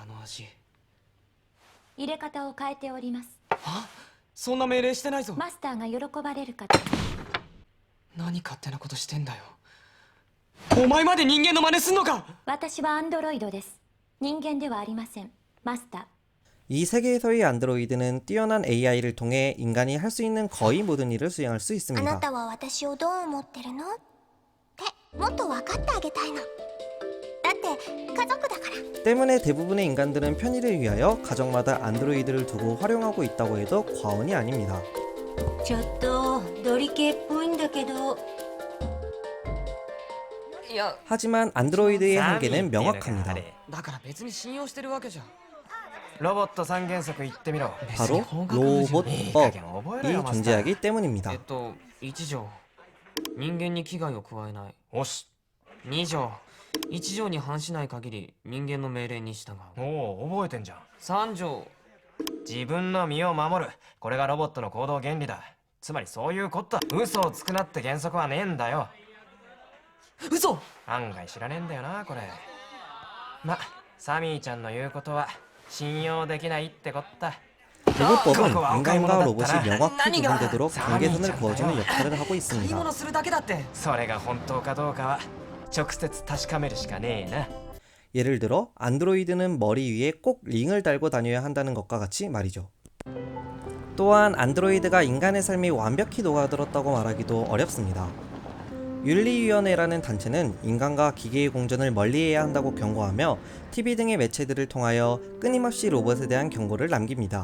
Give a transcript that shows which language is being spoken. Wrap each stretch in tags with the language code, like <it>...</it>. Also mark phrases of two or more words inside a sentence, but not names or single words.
<ja>入れ方を変えております。そんな命令してないぞ。マスターが喜ばれるかと。何勝手なことしてんだよ。お前まで人間の真似すんのか。私はアンドロイドです。人間ではありません。マスター。</ja> <ko>이 세계에서의 안드로이드는 뛰어난 AI를 통해 인간이 할 수 있는 거의 모든 일을 수행할 수</ko> <ja>あな</ja> <ko>있습니다.</ko> <ja>たは私をどう思ってるのってもっと分かってあげたいの。だって家族だから。</ja> <ko>때문에 대부분의 인간들은 편의를 위하여 가정마다 안드로이드를 두고 활용하고 있다고 해도 과언이 아닙니다.</ko> <ja>ちょっとドリ系っぽいんだけど。いや、</ja> <ko>하지만 안드로이드의 한계는 명확합니다.</ko> <ja>だから別に信用してるわけじゃ。ロボット三原則言ってみろ。</ja> <ko>바로</ko> <ja>いい加減覚えろよ</ja> <ko>로봇법이</ko> <ja>マスター。</ja> <ko>존재하기 때문입니다.</ko> <ja>1 条人間に危害を加えない。おし。 2条1条に反しない限り人間の命令に従う。おお覚えてんじゃん。 3条自分の身を守る。これがロボットの行動原理だ。つまりそういうこと。嘘をつくなって原則はねえんだよ。嘘。案外知らねえんだよなこれ。ま、サミーちゃんの言うことは信用できないってこった。</ja> <ko>로봇법은 그거 인간과 아무거나 로봇이 땄다. 명확히 구분되도록 관계선을 사람이잖아요. 그어주는 역할을 하고</ko> <ja>買い</ja> <ko>있습니다.</ko> <ja>物するだけだって。それが本当かどうかは直接確かめるしかねえな。</ja> <ko>예를 들어 안드로이드는 머리 위에 꼭 링을 달고 다녀야 한다는 것과 같이 말이죠. 또한 안드로이드가 인간의 삶이 완벽히 녹아들었다고 말하기도 어렵습니다. 윤리위원회라는 단체는 인간과 기계의 공존을 멀리해야 한다고 경고하며 TV 등의 매체들을 통하여 끊임없이 로봇에 대한 경고를 남깁니다.</ko>